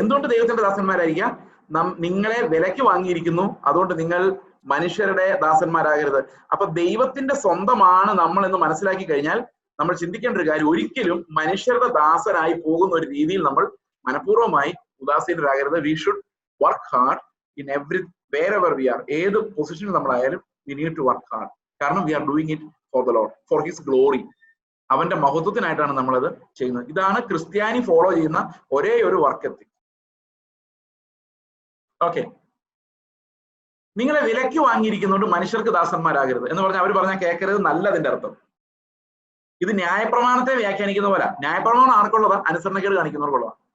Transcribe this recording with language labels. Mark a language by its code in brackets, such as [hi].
[ml] എന്തുകൊണ്ട് ദൈവത്തിന്റെ ദാസന്മാരായിരിക്കുക? നിങ്ങളെ വിലയ്ക്ക് വാങ്ങിയിരിക്കുന്നു, അതുകൊണ്ട് നിങ്ങൾ മനുഷ്യരുടെ ദാസന്മാരാകരുത്. അപ്പൊ ദൈവത്തിന്റെ സ്വന്തമാണ് നമ്മൾ എന്ന് മനസ്സിലാക്കി കഴിഞ്ഞാൽ നമ്മൾ ചിന്തിക്കേണ്ട ഒരു കാര്യം, ഒരിക്കലും മനുഷ്യരുടെ ദാസനായി പോകുന്ന ഒരു രീതിയിൽ നമ്മൾ മനഃപൂർവ്വമായി ഉദാസീനരാകരുത്. [en] We should work hard in wherever we are. [ml] ഏത് പൊസിഷനിൽ നമ്മളായാലും [en] we need to work hard. കാരണം we are doing it for the Lord, for his glory. [ml] അവന്റെ മഹത്വത്തിനായിട്ടാണ് നമ്മളത് ചെയ്യുന്നത്. ഇതാണ് ക്രിസ്ത്യാനി ഫോളോ ചെയ്യുന്ന ഒരേ ഒരു വർക്ക് എത്തിക്. ഓക്കെ, നിങ്ങളെ വിലയ്ക്ക് വാങ്ങിയിരിക്കുന്നതുകൊണ്ട് മനുഷ്യർക്ക് ദാസന്മാരാകരുത് എന്ന് പറഞ്ഞാൽ അവർ പറഞ്ഞാൽ കേൾക്കരുത് നല്ലതിന്റെ അർത്ഥം. ഇത് ന്യായപ്രമാണത്തെ വ്യാഖ്യാനിക്കുന്ന പോലെ. ന്യായപ്രമാണം ആർക്കുള്ളതാ? അനുസരണക്കേട് കാണിക്കുന്നവർക്കുള്ളതാ.